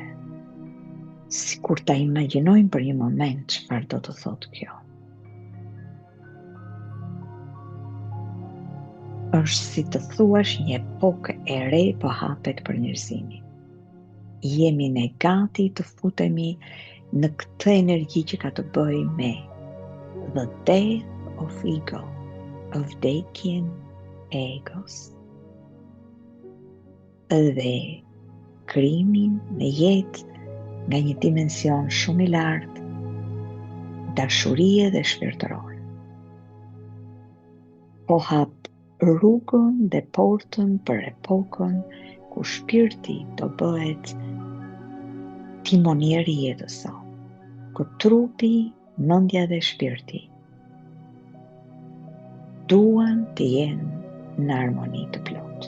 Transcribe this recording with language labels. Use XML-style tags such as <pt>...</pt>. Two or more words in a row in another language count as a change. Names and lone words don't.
<sq>Sikur ta imagjinojmë për një moment çfarë do të thotë kjo. Është si të thuash një epokë e re po hapet për njerëzimin. Jemi ne gati të futemi në këtë energji që ka të bëjë me</sq> <en>the death of ego,</en> <sq>vdekjen e egos, dhe krijimin në jetë nga një dimension shumë i lartë, dashurie dhe shpirtërore. Po hap rrugën dhe portën për epokën ku shpirti do bëhet timonieri i jetës sonë, ku trupi, mendja dhe shpirti duan të jenë në armoni të plotë.</sq>